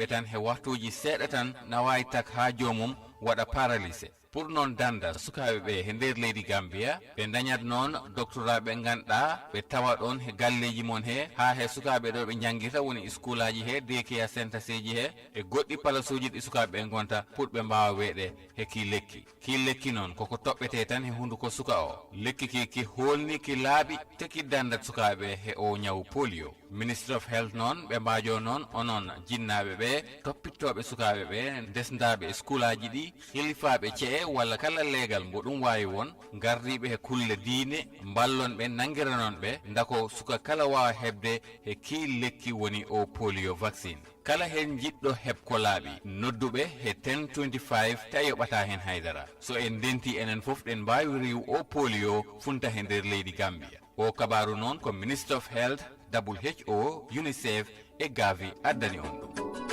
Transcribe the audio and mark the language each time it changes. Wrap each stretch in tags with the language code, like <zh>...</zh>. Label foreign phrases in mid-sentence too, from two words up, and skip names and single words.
<ff>tan he waktuji seeɗa tan na wawi tak ha jomum waɗa paralysé pour noon danda sukaɓe ɓe he nder leydi Gambia ɓe dañat noon doctorat ɓe ganduɗa ɓe tawa ɗon he galleji mon he ha he sukaɓe ɗo ɓe jangguirta woni school aji he</ff> <en>daycare center</en> <ff>seji he e goɗɗi place uji ɗi sukaɓe ɓe gonta pour ɓe mbawa weeɗe he ki lekki noon koko toɓɓete tan he hunduko suka o lekki ki holni ki laaɓi te ki dandat sukaɓe he o ñawu polio. Ministry of Health noon ɓe mbajo noon onon jinnaɓe ɓe toppittoɓe sukaɓe ɓe desdaɓe e school aji ɗi hilifaɓe cee walla kala leegal mbo ɗum wawi won gardiɓe he kulle diine mballon ɓe nangiranon ɓe ndako suka kala wawa hebde he ki lekki woni o</ff> <en>polio vaccine</en> <ff>kala hen jiɗɗo heb ko laaɓi nodduɓe he 1025 ta yoɓata hen haydara so en denti enen foof ɗen mbawi riw o polio funta he nder leydi Gambia o kabaru noon ko Ministry of Health WHO UNICEF e Gavi addani on ɗum.</ff>